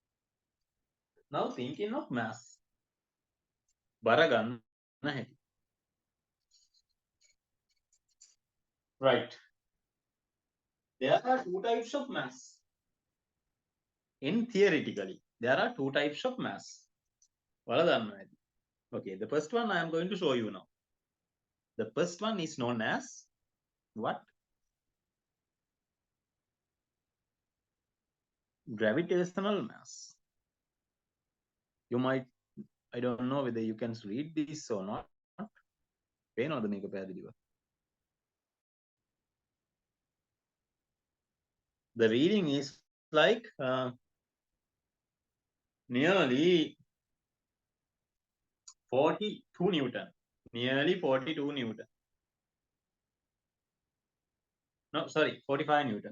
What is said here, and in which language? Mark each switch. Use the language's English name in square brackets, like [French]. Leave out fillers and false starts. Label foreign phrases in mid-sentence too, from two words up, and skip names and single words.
[English] Now thinking of mass. [Sinhala] බර ගන්න හැටි. [English] Right. There are two types of mass. In theoretically, there are two types of mass. [Sinhala] බල දන්න හැටි. [English] Okay, the first one I am going to show you now. The first one is known as what? Gravitational mass. You might, I don't know whether you can read this or not. [Sinhala] පේනවද මේක පැහැදිලිව? [English] The reading is like nearly 42 Newton. Nearly 42 Newton. No, sorry, 45 Newton.